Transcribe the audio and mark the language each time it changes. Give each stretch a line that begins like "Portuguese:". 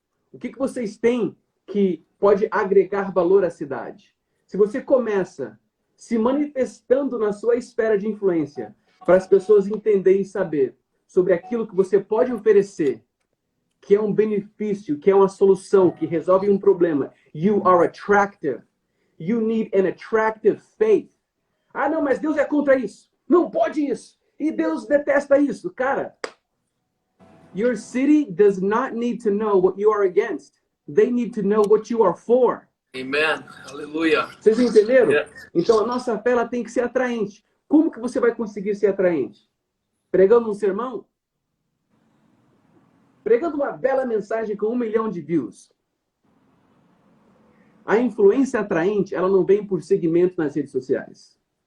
Portuguese: O que vocês têm que pode agregar valor à cidade? Se você começa se manifestando na sua esfera de influência para as pessoas entenderem e saber sobre aquilo que você pode oferecer, que é um benefício, que é uma solução, que resolve um problema,
English: you are attractive. You need an attractive faith.
Portuguese: Ah, não, mas Deus é contra isso. Não pode isso. E Deus detesta isso.
English: Cara, your city does not need to know what you are against. They need to know what you are for. Amen. Aleluia.
Portuguese: Vocês entenderam?
English: Yeah.
Portuguese: Então, a nossa fé ela tem que ser atraente. Como que você vai conseguir ser atraente? Pregando um sermão? Pregando uma bela mensagem com 1 milhão de views. A influência atraente, ela não vem por segmento nas redes sociais.